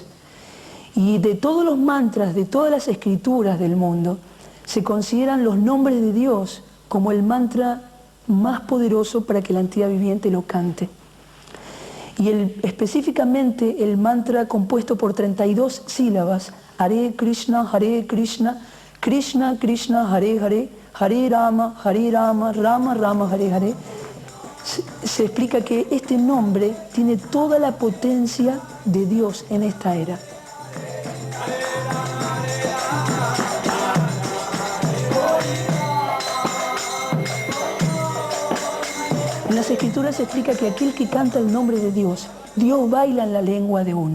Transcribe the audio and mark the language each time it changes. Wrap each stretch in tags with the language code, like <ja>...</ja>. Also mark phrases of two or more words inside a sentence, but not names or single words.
<es>Y de todos los mantras, de todas las escrituras del mundo, se consideran los nombres de Dios como el mantra más poderoso para que la entidad viviente lo cante. Y específicamente el mantra compuesto por 32 sílabas, Hare Krishna, Krishna Krishna, Hare Hare, Hare Rama, Rama Rama, Hare Hare. Se explica que este nombre tiene toda la potencia de Dios en esta era. En las Escrituras se explica que aquel que canta el nombre de Dios, Dios baila en la lengua de uno.</es>